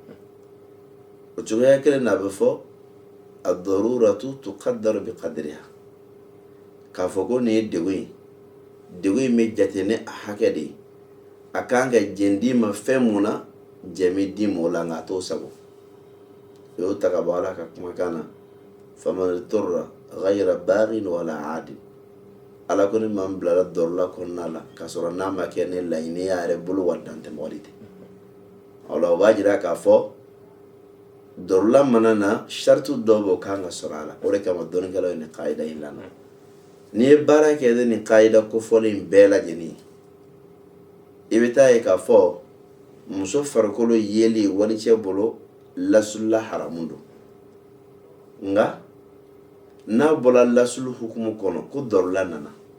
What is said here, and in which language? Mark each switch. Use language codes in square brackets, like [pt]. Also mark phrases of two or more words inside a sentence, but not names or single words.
[bm] O cogoya kelen na a bɛ fɔ [ar] الضرورة تقدر بقدرها [bm] k'a fɔ ko nin ye degun in bɛ jate ni a hakɛ de ye a kan ka jɛndi ma fɛn mun na jɛmi di ma o la nka a t'o sago. O y'o ta ka bɔ Ala ka kumakan na [ar] فمن اضطر غير باغ ولا عاد. [bm] Ala ko ni maa min bilara dɔrɔla kɔnɔna la k'a sɔrɔ n'a ma kɛ ni laɲini y'a yɛrɛ bolo wa dantɛ mɔgɔ de tɛ. O la o b'a jira k'a fɔ dɔrɔla mana na shartu dɔw b'o kan ka sɔrɔ a la. O de kama dɔnnikɛlaw ye nin qaida in lamɛn. N'i ye baara kɛ ni nin qaida kofɔlen bɛɛ lajɛlen i bɛ taa ye k'a fɔ muso farikolo yeli walicɛ bolo lasulula haramu don nka n'a bɔra lasulu hukumu kɔnɔ ko dɔrɔla nana